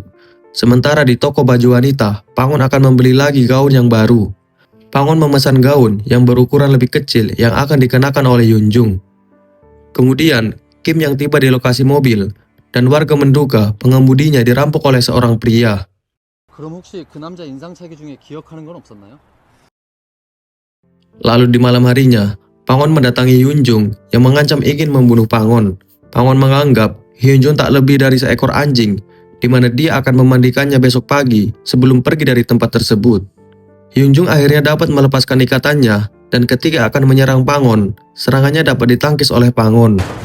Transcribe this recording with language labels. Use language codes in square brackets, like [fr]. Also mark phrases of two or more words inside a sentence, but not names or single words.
[id] Sementara di toko baju wanita, Pangon akan membeli lagi gaun yang baru. Pangon memesan gaun yang berukuran lebih kecil yang akan dikenakan oleh Hyunjung. Kemudian, Kim yang tiba di lokasi mobil dan warga menduga pengemudinya dirampok oleh seorang pria. [ko] 그럼 혹시 그 남자 인상착의 중에 기억하는 건 없었나요? [id] Lalu di malam harinya, Pangon mendatangi Hyunjung yang mengancam ingin membunuh Pangon. Pangon menganggap Hyunjung tak lebih dari seekor anjing, di mana dia akan memandikannya besok pagi sebelum pergi dari tempat tersebut. Hyunjung akhirnya dapat melepaskan ikatannya dan ketika akan menyerang Pangon, serangannya dapat ditangkis oleh Pangon.